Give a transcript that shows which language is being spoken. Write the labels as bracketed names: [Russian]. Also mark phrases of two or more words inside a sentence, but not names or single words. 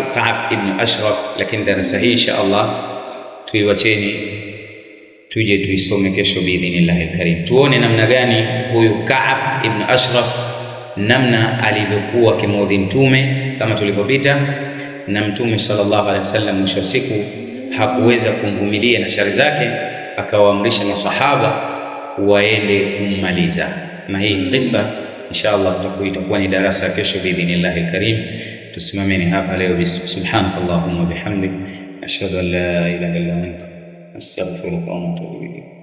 [Swahili] Ka'b ibn Ashraf, lakini darasa hii [Arabic] إن شاء الله [Swahili] tuiwacheni tuje tuisome kesho [Arabic] بإذن الله الكريم, [Swahili] tuone namna gani huyu Ka'b ibn Ashraf namna alivyokuwa kimuudhi Mtume kama tulivyopita, na Mtume [Arabic] صلى الله عليه وسلم [Swahili] mwisho wa siku hakuweza kumvumilia na shari zake, akawaamrisha masahaba waende kummaliza. Na hii kisa [Arabic] إن شاء الله [Swahili] itakuwa ni darasa kesho [Arabic] بإذن الله الكريم. [Swahili] Tusimameni hapa leo. [Arabic] سبحانك اللهم وبحمدك، أشهد أن لا إله إلا أنت، أستغفرك وأتوب إليك.